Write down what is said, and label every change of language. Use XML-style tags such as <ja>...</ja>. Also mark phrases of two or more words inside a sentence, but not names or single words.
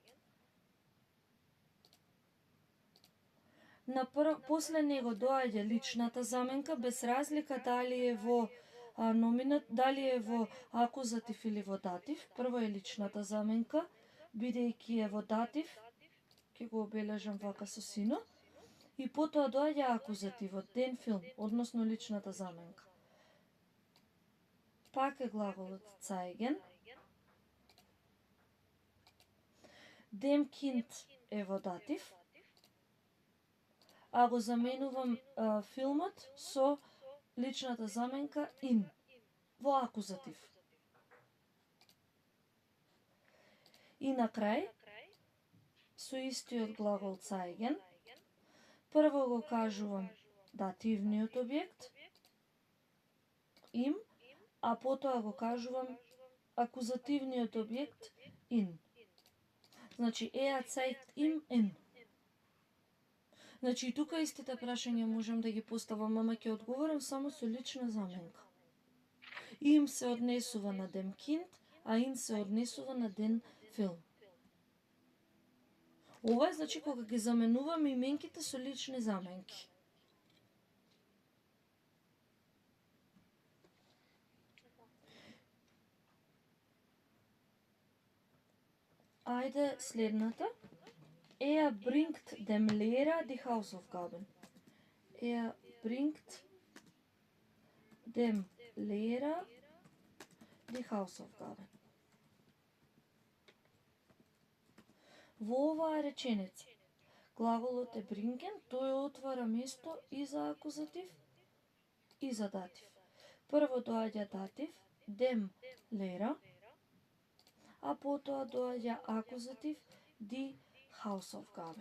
<mk>После него доаѓа личната заменка, без разлика дали е во дали е во акузатив или во датив. Прво е личната заменка, бидејќи е во датив, ќе го обележам вака со сино, и потоа доаѓа акузативот,</mk> <de>den Film,</de> <mk>односно личната заменка. Пак е глаголот zeigen.</mk> <de>Dem Kind</de> <mk>е во датив, а го заменувам филмот со личната заменка in, во акузатив. И на крај, со истиот глагол zeigen, прво го кажувам дативниот објект, им, а потоа го кажувам акузативниот објект in. Значи,</mk> <de>zeigt ihm in.</de> <mk>Значи, и тука истите прашања можам да ги поставам, ама ќе одговорам само со лична заменка. Им се однесува на</mk> <de>dem Kind,</de> <mk>а in се однесува на</mk> <de>den Film.</de> <mk>Ова е, значи, кога ги заменуваме именките со лични заменки. Ајде следната.</mk> <de>Bringt dem Lehrer die Hausaufgaben. Bringt dem Lehrer die Hausaufgaben.</de> <mk>Во оваа реченица, глаголот е bringen, тој отвара место и за акузатив и за датив. Прво доаѓа датив,</mk> <de>dem Lehrer,</de> <mk>а потоа доаѓа акузатив,</mk> <de>die Hausaufgaben.</de>